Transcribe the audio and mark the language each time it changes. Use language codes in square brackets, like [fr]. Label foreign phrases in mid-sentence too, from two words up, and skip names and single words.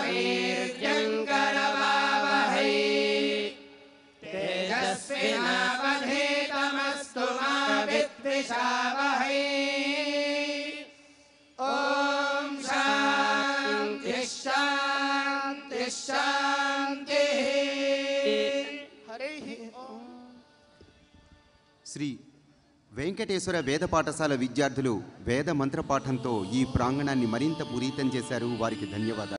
[sa] वीर्यङ्करवावहै तेजस्विनावधीतमस्तु मा विद्विषावहै ॐ शान्तिः शान्तिः शान्तिः हरिः ॐ [te] శ్రీ వెంకటేశ్వర వేద పాఠశాల విద్యార్థులు వేద మంత్రపాఠంతో ఈ ప్రాంగణాన్ని మరింత పునీతం చేశారు. వారికి ధన్యవాదాలు.